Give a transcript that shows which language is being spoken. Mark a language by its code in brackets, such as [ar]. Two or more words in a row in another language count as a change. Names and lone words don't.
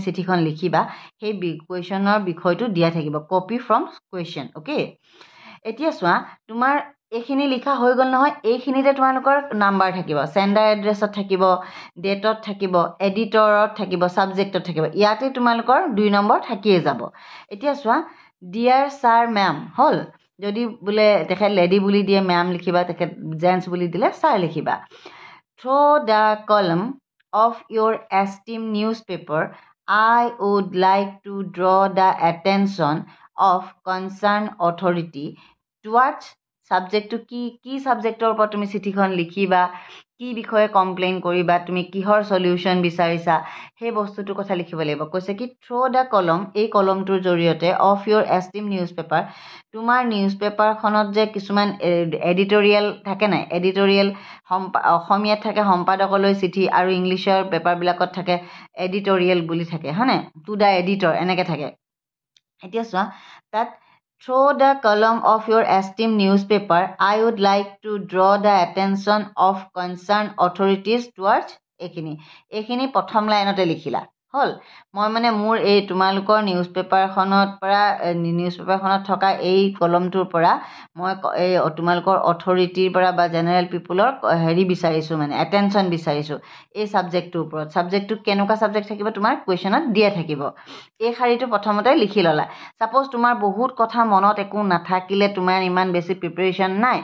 [as] চিঠিখন লিখিবা সেই কুৱেশ্যনৰ বিষয়টো দিয়া থাকিব [en] copy from question [as] ওকে এতিয়া চোৱা তোমাৰ এইখিনি লিখা হৈ গল নহয় এইখিনিতে তোমালোকৰ নাম্বাৰ থাকিব সেন্ডাৰ এড্ৰেছত থাকিব ডেটত থাকিব এডিটৰত থাকিব সাবজেক্টত থাকিব ইয়াতে তোমালোকৰ 2 নম্বৰ থাকিয়ে যাব এতিয়া চোৱা ডিয়াৰ স্যাৰ মেম হল যদি বুলে দেখে লেডি বুলি দিয়ে মেম লিখিবা দেখে জেন্টস বুলি দিলে স্যাৰ লিখিবা [en] through the column of your esteemed newspaper I would like to draw the attention of concerned authority towards [as] সাবজেক্টটো কি সাবজেক্টৰ ওপৰত তুমি চিঠিখন লিখিবা কি বিষয়ে কমপ্লেইন কৰিবা তুমি কিহৰ সলিউশন বিচাৰিছা সেই বস্তুটোৰ কথা লিখিব লাগিব কৈছে কি [en] through the column [as] এই কলমটোৰ জৰিয়তে [en] of your esteemed newspaper [as] তোমাৰ নিউজপেপাৰখনত যে কিছুমান এডিটৰিয়েল থাকে নাই এডিটৰিয়েল অসমীয়াত থাকে সম্পাদকলৈ চিঠি আৰু ইংলিছৰ পেপাৰবিলাকত থাকে এডিটৰিয়েল বুলি থাকে হয়নে [en] to the editor [as] এনেকৈ থাকে এতিয়া চোৱা তাত [en] Through the column of your esteemed newspaper, I would like to draw the attention of concerned authorities towards [as] এইখিনি প্ৰথম লাইনতে লিখিলা হল মই মানে মোৰ এই তোমালোকৰ নিউজপেপাৰখনত থকা এই কলমটোৰ পৰা মই এই তোমালোকৰ অথৰিটিৰ পৰা বা [en] general people [as] হেৰি বিচাৰিছো মানে এটেনশন বিচাৰিছো এই সাবজেক্টটোৰ ওপৰত সাবজেক্টটো কেনেকুৱা সাবজেক্ট থাকিব তোমাৰ কুৱেশ্যনত দিয়া থাকিব এই শাৰীটো প্ৰথমতে লিখি ললা সাপোজ তোমাৰ বহুত কথা মনত একো নাথাকিলে তোমাৰ ইমান বেছি প্ৰিপাৰেচন নাই